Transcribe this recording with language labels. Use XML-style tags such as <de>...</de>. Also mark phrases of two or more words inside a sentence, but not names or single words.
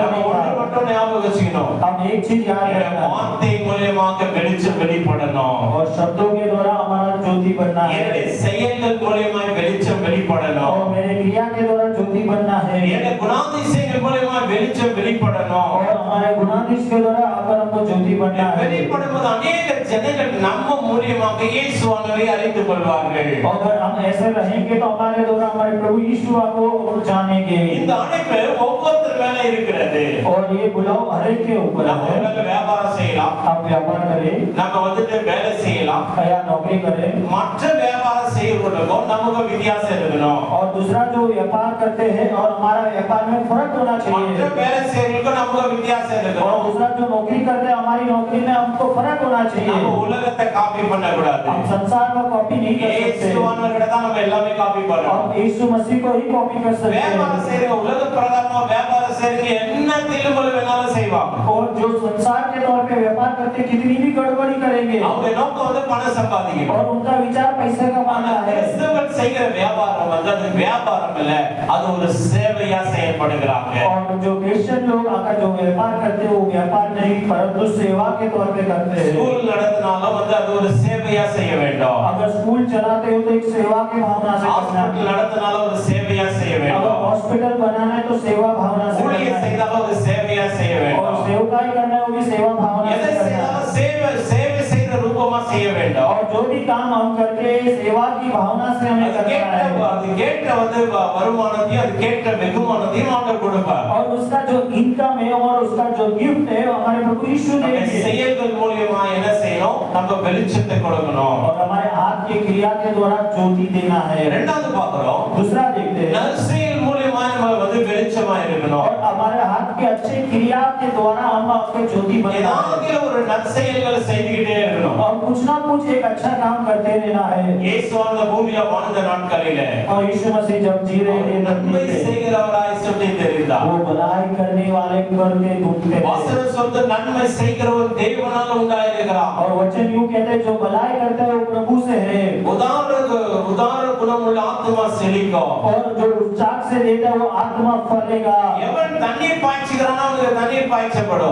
<ta>நம்ம</ta> <hi>नहीं</hi> <ta>ஒன்று</ta> <hi>था।</hi> <ta>மட்டும் ஞாபகம் வச்சுக்கணும்,</ta> <hi>हम एक चीज याद रखना,</hi> <ta>வார்த்தை மூலமாக வெளிச்சம் வெளிப்படணும்,</ta> <hi>और शब्दों के द्वारा हमारा ज्योति बनना है,</hi> <ta>என்னுடைய செயல்கள் மூலமா வெளிச்சம் வெளிப்படணும்,</ta> <hi>और मेरे क्रिया के द्वारा ज्योति बनना है,</hi> <ta>என்னுடைய குணாதிசயங்கள் மூலமா வெளிச்சம் வெளிப்படணும்।</ta> <hi>और हमारे गुणाधीश के द्वारा अगर हमको ज्योति बनना है,</hi> <ta>வெளிப்படும்போது अनेक ஜனங்கள் நம்ம மூலமாக இயேசுவானவரை அறிந்து கொள்வார்கள்।</ta> <hi>और अगर हम ऐसे रहेंगे तो हमारे द्वारा हमारे प्रभु यीशु को जानेंगे।</hi> <ta>இந்த அழைப்பு ஒவ்வொருத்தர் மேல இருக்கிறது।</ta> <hi>और ये बुलाव हर एक के ऊपर</hi> <ta>நம்ம</ta> <hi>है।</hi> <ta>உலக வியாபாரம் செய்யலாம்,</ta> <hi>आप व्यापार करें</hi> <ta>நம்ம வந்துட்டு வேலை செய்யலாம்,</ta> <hi>या नौकरी करें,</hi> <ta>மற்ற வியாபாரம் செய்யறவங்களுக்கும் நமக்கு வித்தியாசம் இருக்கணும்।</ta> <hi>और दूसरा जो व्यापार करते हैं और हमारा व्यापार में फर्क होना</hi> <ta>மற்ற</ta> <hi>चाहिए,</hi> <ta>வேலை செய்யறவங்களுக்கும் நமக்கு வித்தியாசம்</ta> <hi>और</hi> <ta>இருக்கணும்।</ta> <hi>दूसरा जो नौकरी करते हैं हमारी नौकरी में हमको फर्क होना</hi> <ta>நம்ம</ta> <hi>चाहिए।</hi> <ta>உலகத்தை காப்பி பண்ணக்கூடாது।</ta> <hi>हम संसार का कॉपी नहीं कर सकते,</hi> <ta>இயேசுவானவர்கிட்ட தான் நம்ம எல்லாமே காப்பி பண்றோம்।</ta> <hi>हम यीशु मसीह को ही कॉपी कर सकते</hi> <ta>வியாபாரம்</ta> <hi>हैं।</hi> <ta>செய்யறவங்க உலக பிரகாரமா வியாபாரம் செய்யறவங்க என்ன தில்லுமுள்ளு வேணாலும் செய்வாங்க।</ta> <hi>और जो संसार के तौर पे व्यापार करते कितनी भी गड़बड़ी करेंगे,</hi> <ta>அவங்க நோக்கம் வந்து பணம் சம்பாதிக்கணும்।</ta> <hi>और उनका विचार पैसे कमाना है।</hi> <ta>கிறிஸ்தவர்கள் செய்கிற வியாபாரம் வந்து அது வியாபாரம் இல்ல, அது ஒரு சேவையா செயல்படுகிறாங்க।</ta> <hi>और जो क्रिश्चियन लोग आकर जो व्यापार करते हैं वो व्यापार नहीं परंतु सेवा के तौर पे करते हैं।</hi> <ta>ஸ்கூல் நடத்தினாலும் வந்து அது ஒரு சேவையா செய்ய வேண்டும்।</ta> <hi>अगर स्कूल चलाते हो तो एक सेवा की भावना से करना है।</hi> <ta>ஹாஸ்பிடல் நடத்தினாலும் ஒரு சேவையா செய்ய</ta> <hi>अगर</hi> <ta>வேண்டும்।</ta> <hi>हॉस्पिटल बनाना है तो सेवा भावना से</hi> <ta>ஊழியம்</ta> <hi>करना है।</hi> <ta>செய்தாலும் ஒரு சேவையா செய்ய</ta> <hi>और</hi> <ta>வேண்டும்।</ta> <hi>सेवकाई करना है वो भी सेवा भावना</hi> <ta>எதை</ta> <hi>से करना है।</hi> <ta>செய்தாலும் சேவை செய்த ரூபமா செய்ய வேண்டும்।</ta> <hi>और जो भी काम हम करके सेवा की भावना से हमें करना है,</hi> <ta>அது கேட்ட வந்து வருமானத்தையும் அது கேட்ட வெகுமானத்தையும் ஆண்டவர் கொடுப்பார்।</ta> <hi>और उसका जो इनकम है और उसका जो गिफ्ट है वो हमारे प्रभु यीशु</hi> <ta>நம்ம</ta> <hi>देंगे।</hi> <ta>செயல்கள் மூலமா என்ன செய்யணும்? நம்ம வெளிச்சத்தை கொடுக்கணும்।</ta> <hi>और हमारे हाथ की क्रिया के द्वारा ज्योति देना है।</hi> <ta>இரண்டாவது பார்க்கிறோம்,</ta> <hi>दूसरा देखते हैं,</hi> <ta>நற்செயல் மூலமா நம்ம வந்து வெளிச்சமா இருக்கணும்।</ta> <hi>और हमारे हाथ के अच्छे क्रिया के द्वारा हम आपके ज्योति बनना है।</hi> <ta>ஏதாவது ஒரு நற்செயல்களை செய்துகிட்டே இருக்கணும்।</ta> <hi>और कुछ ना कुछ एक अच्छा काम करते रहना है।</hi> <ta>இயேசுவானவர் பூமியில வாழ்ந்த நாட்களிலே</ta> <hi>और यीशु मसीह जब जी रहे थे</hi> <ta>நன்மை</ta> <hi>धरती पे,</hi> <ta>செய்கிறவராய் சொல்லி தெரிந்தார்।</ta> <hi>वो भलाई करने वाले करके घूमते थे।</hi> <ta>வசனம் சொல்றது நன்மை செய்கிறவர் தேவனால உண்டாயிருக்கிறார்।</ta> <hi>और वचन यूं कहते हैं जो भलाई करता है वो प्रभु से है।</hi> <ta>உதாரண குணமுள்ள ஆத்துமா செழிக்கும்.</ta> <hi>और जो उच्चाक से देता है वो आत्मा फलेगा।</hi> <ta>எவன் தண்ணீர் பாய்ச்சுகிறானோ அவனுக்கு தண்ணீர் பாய்ச்சப்படும்.</ta>